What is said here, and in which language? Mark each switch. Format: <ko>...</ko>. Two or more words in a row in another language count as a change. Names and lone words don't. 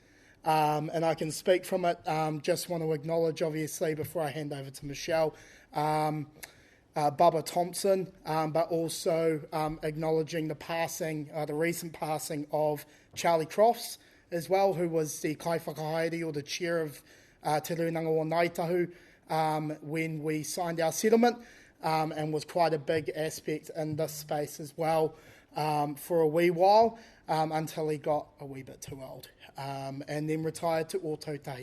<en>And I can speak from it, just want to acknowledge, obviously, before I hand over to Michelle, Bubba Thompson, but also acknowledging the recent passing of Charlie Crofts, as well, who was the</en> <mi>kai whakahaere,</mi> <en>or the chair of Te Runanga o Naitahu, when we signed our settlement, and was quite a big aspect in this space as well for a wee while, until he got a wee bit too old, and then retired to Ōtautahi.</en>